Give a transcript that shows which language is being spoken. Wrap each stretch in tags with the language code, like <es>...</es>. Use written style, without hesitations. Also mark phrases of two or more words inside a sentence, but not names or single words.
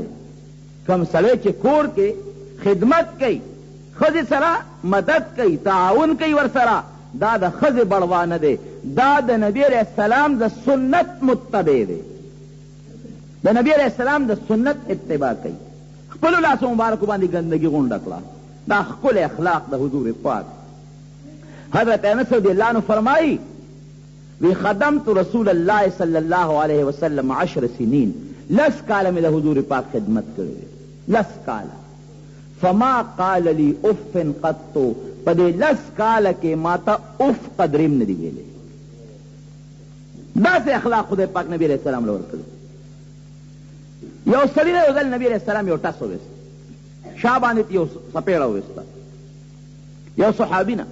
<ps>کوم سړی چې کور کې خدمت کوي، ښځې سره مدد کوي، تعاون کوي ورسره، دا د ښځې بړوا نه دی، دا د نبي</ps> <ar>علیه السلام</ar> <ps>د سنت متبع دی، د نبی</ps> <ar>علیہ السلام</ar> <ps>د سنت اتباع کوي. خپلو لاسو مبارکو باندې ګندګي غونډه کړه، دا ښکلی اخلاق د حضور پاک. حضرت انس</ps> <ar>رضی اللہ عنہ</ar> <ps>فرمائی،</ps> <ar>وی خدمت رسول اللہ صلی اللہ علیہ وسلم 10 سنین،</ar> <ps>10 کاله مې د حضور پاک خدمت کړې، 10 کاله.</ps> <ar>فما قال لی اف قط،</ar> <ps>په دې 10 کاله کې ماته اف قدریم نه دی ویلی. داسې اخلاق خدای پاک نبی</ps> <ar>علیہ السلام</ar> <ps>له ورکړي. یو سړي نه یو ځل نبی</ps> <ar>علیہ السلام</ar> <ps>یو ټس وویست، شا باندې یو څپېړه وویسته، یو صحابي نه.</ps>